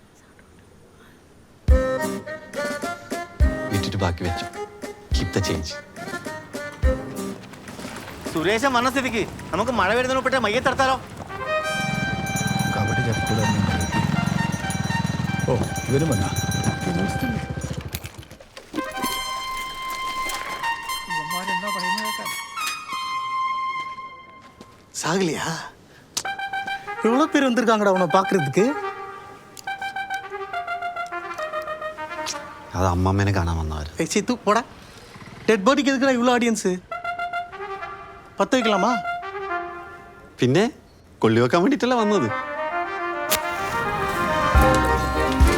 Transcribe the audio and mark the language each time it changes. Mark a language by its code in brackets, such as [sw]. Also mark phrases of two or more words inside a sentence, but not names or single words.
[ml] വിറ്റിട്ട് ബാക്കി വെച്ചു. [en] keep the change. [ml] സുരേശൻ വന്ന സ്ഥിതിക്ക് നമുക്ക് മഴ വരുന്നതിനൊപ്പിട്ട് മയ്യത്തെടുത്താലോ? കബഡി ചത്തിക്കൂല. ഓ, ഇവരും വന്നാ. [ta] சாகலையா? எவ்வளோ பேர் வந்திருக்காங்கடா உன்னை பார்க்கறதுக்கு. [ml] അത് അമ്മമ്മേനെ കാണാൻ വന്നവർ. [ta] சித்து போடா. [en] dead bodykku [ta] எதுக்குடா இவ்வளோ ஆடியன்ஸு? 10 வைக்கலாமா? [ml] പിന്നെ കൊള്ളി വെക്കാൻ വേണ്ടിയിട്ടല്ല വന്നത്.